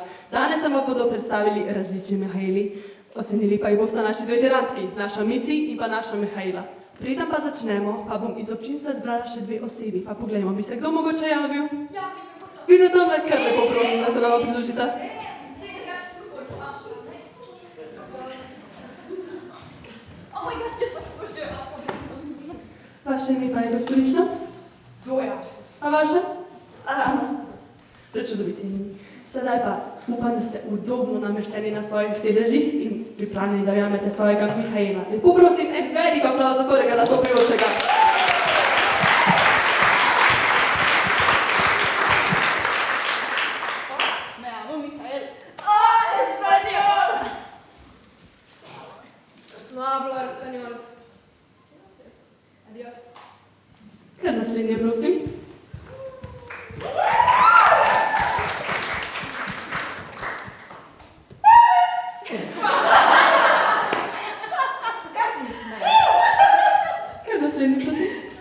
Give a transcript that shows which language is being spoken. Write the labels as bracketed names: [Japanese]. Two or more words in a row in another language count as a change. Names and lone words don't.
[Slovenian] Danes vam bodo predstavili različni Mihaeli, ocenili pa jih bosta naši dve žirantki, naša Mici in pa naša Mihaela. Preden pa začnemo, pa bom iz občinstva zbrala še dve osebi, pa poglejmo, bi se kdo mogoče javil? Ja, Vidite tam, kar lepo prosim, da se nama pridružita. [English] Oh my god, [Slovenian] jaz sem požela. Vaše ime pa je gospodična? Zoja. A vaše? Prečudoviti imeni. Sedaj pa upam, da ste udobno nameščeni na svojih sedežih in pripravljeni, da ujamete svojega Mihaela. Lepo prosim, en velik aplavz za prvega nastopajočega. [Spanish] Me llamo Mihael. ¡Español! No hablo español. Adiós. [Slovenian] Kar naslednje, prosim. Kar naslednje, prosim.